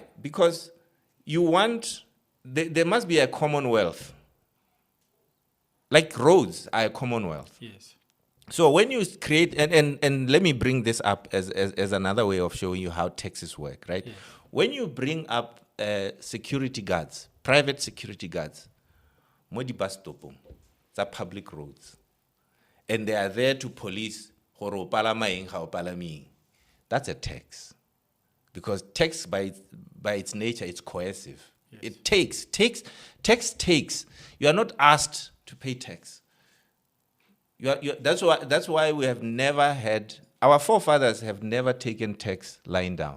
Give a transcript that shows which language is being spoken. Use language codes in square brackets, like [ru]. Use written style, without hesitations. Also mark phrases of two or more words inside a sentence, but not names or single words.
[en] Because there must be a commonwealth. Like roads are a commonwealth. Yes. So when you create, and let me bring this up as another way of showing you how taxes work, right? Yes. When you bring up security guards, private security guards, [tn] mo di [en] bus stop, the public roads. And they are there to police [tn] gore o palama eng ga o palameng. [en] That's a tax. Because tax by its nature, it's coercive. Yes. It tax takes. You are not asked to pay tax. That's why we have never had, our forefathers have never taken tax lying down.